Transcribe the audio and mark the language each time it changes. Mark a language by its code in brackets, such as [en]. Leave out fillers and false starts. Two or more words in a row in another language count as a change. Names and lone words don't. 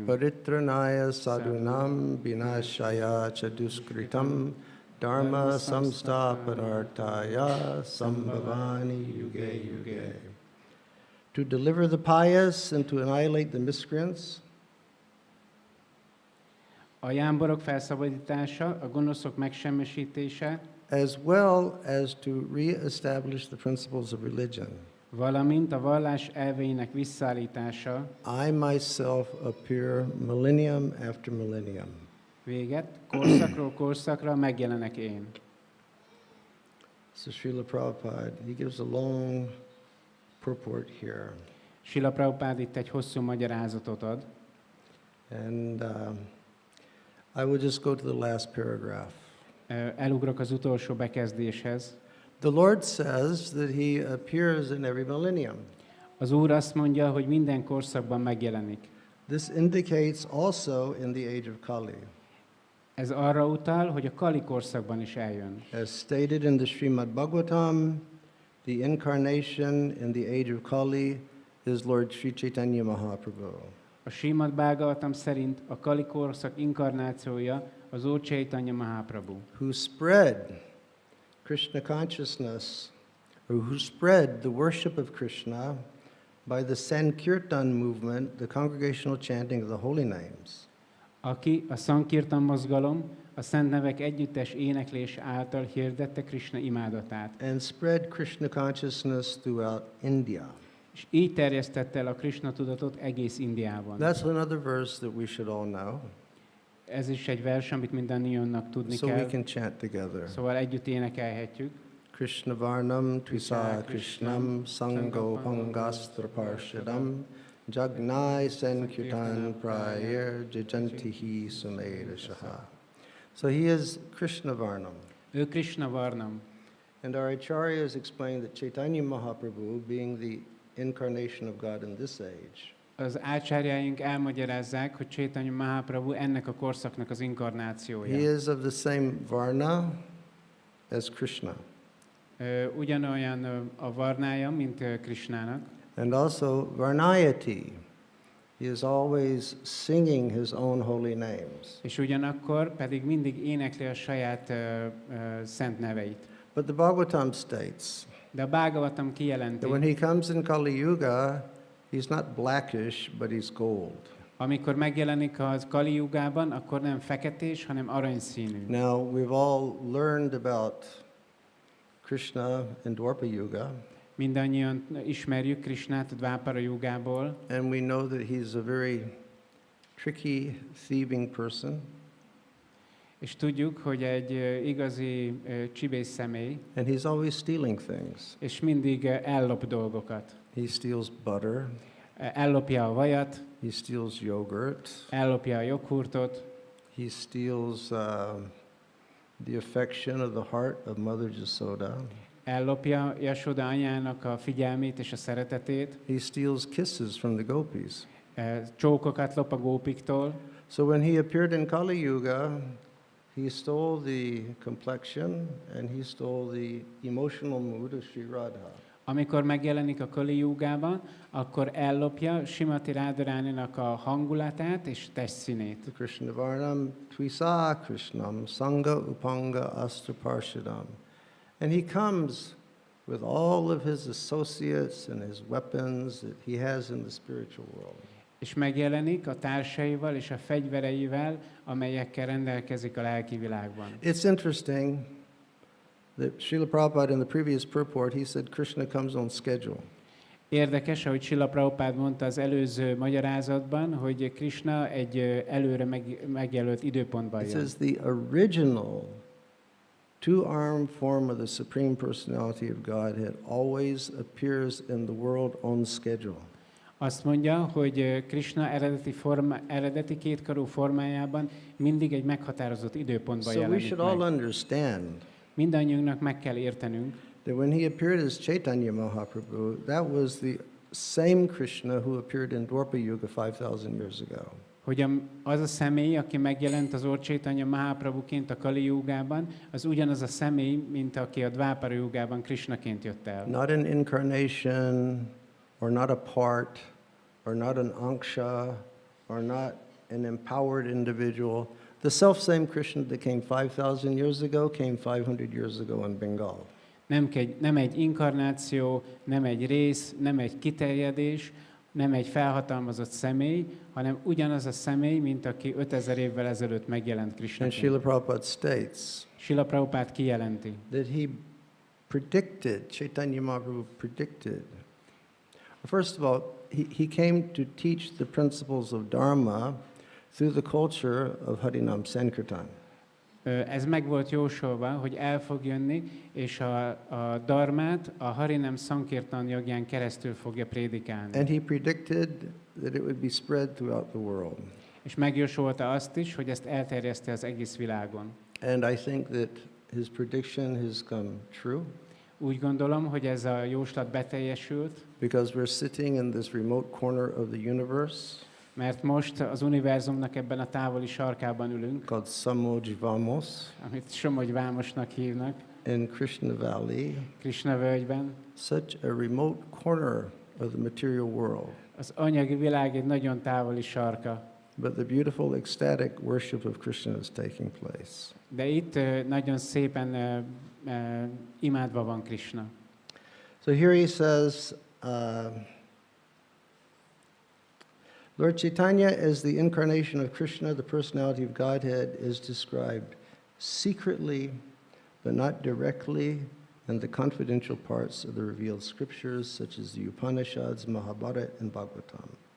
[sa] परित्राणाय साधूनाम् विनाशाय चदुष्कृताम् धर्म संस्थापनार्थाय सम्भवामि युगे युगे. [en] To deliver the pious and to annihilate the miscreants, [hu] A jámborok felszabadítása, a gonoszok megsemmisítése, [en] as well as to re-establish the principles of religion. [hu] valamint a vallás elveinek visszaállítása, [en] I myself appear millennium after millennium. [hu] véget, korszakról korszakra megjelenek én. [en] So Srila Prabhupada, he gives a long purport here. [hu] Srila Prabhupád itt egy hosszú magyarázatot ad, [en] And I will just go to the last paragraph. [hu] Elugrok az utolsó bekezdéshez. [en] The Lord says that he appears in every millennium. [hu] Az Úr azt mondja, hogy minden korszakban megjelenik. [en] This indicates also in the age of Kali. [hu] Ez arra utal, hogy a Kali korszakban is eljön. [en] As stated in the Srimad Bhagavatam, the incarnation in the age of Kali is Lord Sri Chaitanya Mahaprabhu. [hu] A Srimad Bhagavatam szerint a Kali korszak inkarnációja az Úr Chaitanya Mahaprabhu, [en] who spread Krishna consciousness, or who spread the worship of Krishna by the Sankirtan movement, the congregational chanting of the holy names. [hu] aki a Sankirtan mozgalom, a szent nevek együttes éneklés által hirdette Krishna imádatát, [en] And spread Krishna consciousness throughout India. [hu] és így terjesztette el a Krishna tudatot egész Indiában. [en] That's another verse that we should all know, [hu] Ez is egy vers, amit mindannyiunknak tudni [en] so we [hu] kell, [en] can chant together. [hu] szóval együtt énekelhetjük. [sa] कृष्ण वर्णम् त्विषा कृष्णम् साङ्गो पाङ्गास्त्र पार्षदम् यज्ञैः सङ्कीर्तन प्रायैः यजन्ति हि सुमेधसः. [en] So he is [sa] कृष्ण वर्णम्. [hu] Ő [sa] कृष्ण वर्णम्. [en] And our acharyas explain that Chaitanya Mahaprabhu, being the incarnation of God in this age, [hu] Az ácsárjáink elmagyarázzák, hogy Chaitanya Mahaprabhu ennek a korszaknak az [en] he [hu] inkarnációja. [en] is of the same Varna as Krishna. [hu] Ugyanolyan a varnája, mint Krishnának, [en] And also Varnayati. He is always singing his own holy names. [hu] és ugyanakkor pedig mindig énekli a saját szent neveit. [en] But the Bhagavatam states [hu] De a Bhagavatam kijelenti, [en] that when he comes in Kali Yuga, he's not blackish, but he's gold. [hu] amikor megjelenik az Kali Jugában, akkor nem feketés, hanem aranyszínű. [en] Now, we've all learned about Krishna in Dwapara Yuga, [hu] Mindannyian ismerjük Krishnát a Dvápara Jugából, [en] and we know that he's a very tricky, thieving person, [hu] és tudjuk, hogy egy igazi csibész személy, [en] and he's always stealing things. [hu] és mindig ellop dolgokat. [en] He steals butter, [hu] Ellopja a vajat, [en] he steals yogurt, [hu] ellopja a joghurtot, [en] he steals the affection of the heart of Mother Jasoda. [hu] ellopja Jasoda anyának a figyelmét és a szeretetét, [en] He steals kisses from the gopis. [hu] csókokat lop a gópiktól. [en] So when he appeared in Kali Yuga, he stole the complexion and he stole the emotional mood of Sri Radha. [hu] Amikor megjelenik a Kali Jugában, akkor ellopja Simati Radharaninak a hangulatát és testszínét. [sa] The कृष्ण वर्णम् त्विषा कृष्णम् साङ्ग उपाङ्ग अस्त्र पार्षदम्. [en] And he comes with all of his associates and his weapons that he has in the spiritual world. [hu] És megjelenik a társaival és a fegyvereivel, amelyekkel rendelkezik a lelki világban. [en] It's interesting that Srila Prabhupada in the previous purport, he said Krishna comes on schedule. [hu] Érdekes, ahogy Srila Prabhupád mondta az előző magyarázatban, hogy Krishna egy előre megjelölt időpontban [en] It [hu] jön. [en] says the original two-armed form of the Supreme Personality of Godhead always appears in the world on schedule. [hu] Azt mondja, hogy Krishna eredeti kétkarú formájában mindig egy meghatározott időpontban [en] So we [hu] jelenik [en] should all [hu] meg. [en] understand [hu] Mindannyiunknak meg kell értenünk, [en] that when he appeared as Chaitanya Mahaprabhu, that was the same Krishna who appeared in Dwapara Yuga 5,000 years ago. [hu] hogy az a személy, aki megjelent az Úr Chaitanya Mahaprabhuként a Kali Jugában, az ugyanaz a személy, mint aki a Dvápara Jugában Krishnaként jött el. [en] Not an incarnation, or not a part, or not an anksha, or not an empowered individual. The self-same Krishna that came 5,000 years ago came 500 years ago in Bengal. [hu] Nem egy inkarnáció, nem egy rész, nem egy kiterjedés, nem egy felhatalmazott személy, hanem ugyanaz a személy, mint aki 5000 évvel ezelőtt megjelent [en] And [hu] Krishnaként. [en] Srila Prabhupada states [hu] Srila Prabhupád kijelenti, [en] that he predicted, Chaitanya Mahaprabhu predicted. First of all, he came to teach the principles of Dharma through the culture of Harinam Sankirtan. [hu] Ez meg volt jósolva, hogy el fog jönni, és a dharmát a Harinam Sankirtan jogján keresztül fogja prédikálni. [en] And he predicted that it would be spread throughout the world. [hu] És megjósolta azt is, hogy ezt elterjeszti az egész világon. [en] And I think that his prediction has come true [hu] Úgy gondolom, hogy ez a jóslat beteljesült, [en] because we're sitting in this remote corner of the universe [hu] mert most az univerzumnak ebben a távoli sarkában ülünk, [en] called Samojivamos [hu] amit Somogy Vámosnak hívnak, [en] in Krishna Valley, [hu] Krishna völgyben, [en] such a remote corner of the material world. [hu] Az anyagi világ egy nagyon távoli sarka. [en] But the beautiful ecstatic worship of Krishna is taking place. [hu] De itt nagyon szépen imádva van Krishna. [en] So here he says, Lord Chaitanya, as the incarnation of Krishna, the personality of Godhead, is described secretly, but not directly, in the confidential parts of the revealed scriptures, such as the Upanishads, Mahabharata, and Bhagavatam.